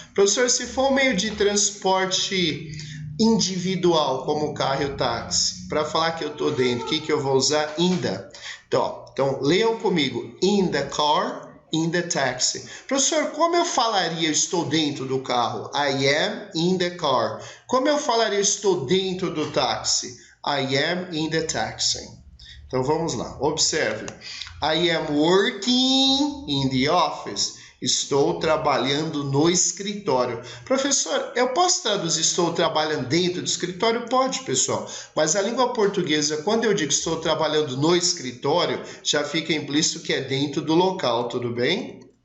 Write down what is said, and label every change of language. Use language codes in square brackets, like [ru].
[pt] Professor, se for um meio de transporte individual, como o carro e o táxi, para falar que eu estou dentro, o que eu vou usar? [en] In the. [pt] Então, leiam comigo. [en] In the car, in the taxi. [pt] Professor, como eu falaria estou dentro do carro? [en] I am in the car. [pt] Como eu falaria estou dentro do táxi? [en] I am in the taxi. [pt] Então vamos lá, observe. [en] I am working in the office. [pt] Estou trabalhando no escritório. Professor, eu posso traduzir estou trabalhando dentro do escritório? Pode, pessoal. Mas a língua portuguesa, quando eu digo estou trabalhando no escritório, já fica implícito que é dentro do local, tudo bem?